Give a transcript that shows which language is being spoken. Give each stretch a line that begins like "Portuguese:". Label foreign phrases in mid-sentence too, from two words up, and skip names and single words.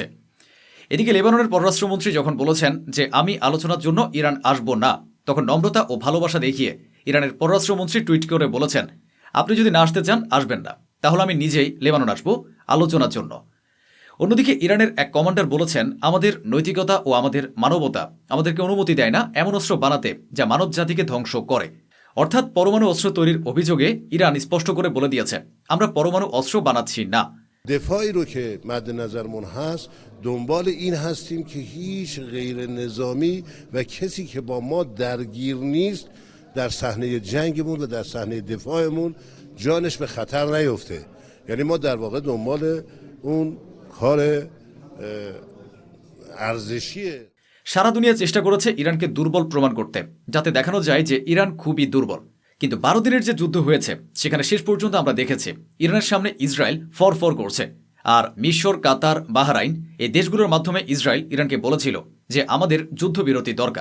Bangla: এদিকে লেবাননের পররাষ্ট্রমন্ত্রী যখন বলেছেন যে আমি আলোচনার জন্য ইরান আসব না, তখন নম্রতা ও ভালোবাসা দেখিয়ে ইরানের পররাষ্ট্রমন্ত্রী টুইট করে বলেছেন, আপনি যদি না আসতে চান, আসবেন না, তাহলে আমি নিজেই লেবানন আসব আলোচনার জন্য। অন্যদিকে ইরানের এক কমান্ডার বলেছেন, আমাদের নৈতিকতা ও আমাদের মানবতা আমাদেরকে অনুমতি দেয় না এমন অস্ত্র বানাতে যা মানব জাতিকে ধ্বংস করে। অর্থাৎ পরমাণু অস্ত্র তৈরির অভিযোগে ইরান স্পষ্ট করে বলে দিয়েছে, আমরা পরমাণু অস্ত্র বানাচ্ছি না।
Persian: دفاعی رو که مد نظرمون هست دنبال این هستیم که هیچ غیر نظامی و کسی که با ما درگیر نیست در صحنه جنگمون و در صحنه دفاعمون جانش به خطر نیفته. یعنی ما در واقع دنبال اون کار ارزشیه।
Bangla: সারা দুনিয়া চেষ্টা করেছে ইরানকে দুর্বল প্রমাণ করতে, যাতে দেখানো যায় যে ইরান খুবই দুর্বল। কিন্তু 12 দিনের যে যুদ্ধ হয়েছে, সেখানে শেষ পর্যন্ত আমরা দেখেছি ইরানের সামনে ইসরায়েল ফরফর করছে। আর মিশর, কাতার, বাহরাইন এই দেশগুলোর মাধ্যমে ইসরায়েল ইরানকে বলেছিল যে আমাদের যুদ্ধবিরতি দরকার।